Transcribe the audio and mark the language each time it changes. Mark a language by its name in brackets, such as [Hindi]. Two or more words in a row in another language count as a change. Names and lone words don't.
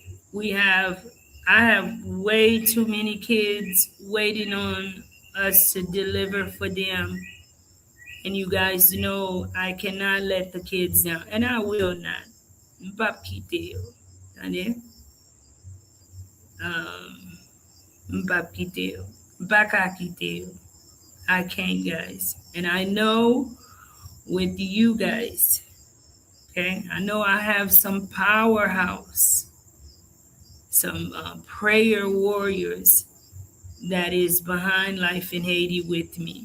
[English] We have, I have way too many kids waiting on us to deliver for them. And you guys know I cannot let the kids down, and I will not. [Haitian Creole] Mbapkiteo. Ane? Um, Mbapkiteo. Bakakiteo. [English] I can't, guys. And I know with you guys, okay, I know I have some powerhouse, some prayer warriors that is behind Life in Haiti with me.